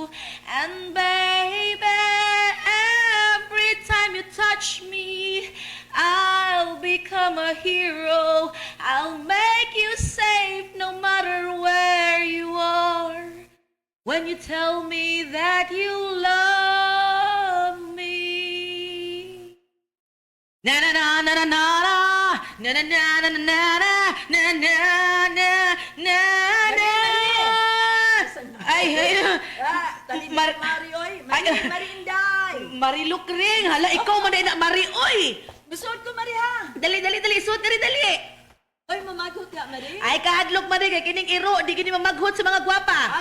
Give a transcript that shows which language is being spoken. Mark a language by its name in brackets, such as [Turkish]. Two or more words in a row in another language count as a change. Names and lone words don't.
[English] And baby, every time you touch me, I'll become a hero. I'll make you safe no matter where you are. When you tell me that you love me. Na na na na na na na na na na na na na na na na na. Ay, [Cebuano] Marioy, Marinday. Marilukring, hala ikaw man na Marioy. Busod ko Maria. Dali, suot dali. Oy, mamagot ka Mari. Ay, kahadlok man kay kining iro, di kini mamaghot sa mga gwapa.